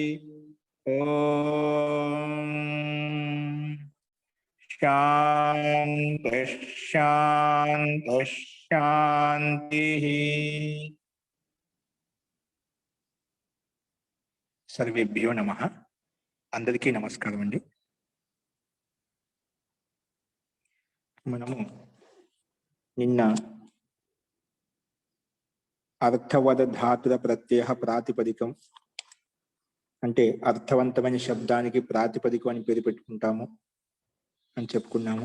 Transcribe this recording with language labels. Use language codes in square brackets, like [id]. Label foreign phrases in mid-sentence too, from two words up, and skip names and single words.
[sa] ओम शांति शांति शांति। सर्वेभ्यो नमः। [te] అందరికీ నమస్కారం అండీ। మనము నిన్న అర్థవద ధాతుల ప్రత్యయ ప్రాతిపదికం అంటే అర్థవంతమైన శబ్దానికి ప్రాతిపదికం అని పేరు పెట్టుకుంటాము అని చెప్పుకున్నాము.